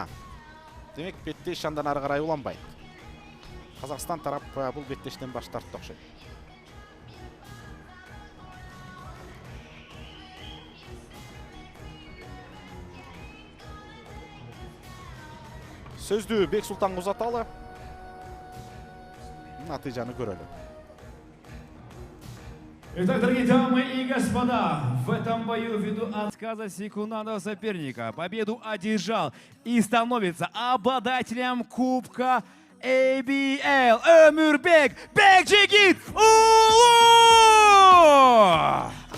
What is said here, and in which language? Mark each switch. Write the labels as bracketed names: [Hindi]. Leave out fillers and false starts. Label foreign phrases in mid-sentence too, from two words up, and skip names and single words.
[Kyrgyz] Демек беттеш андан ары карай уланбайт. Казакстан тарап бул беттештен баш тартты окшойт. Сөздү Бексултанга узаталы. Натыйжаны көрөлү. [Russian] Итак, дорогие дамы и господа, в этом бою ввиду отказа секундного соперника победу одержал и становится обладателем Кубка ABL Өмүрбек Бекжигит уулу!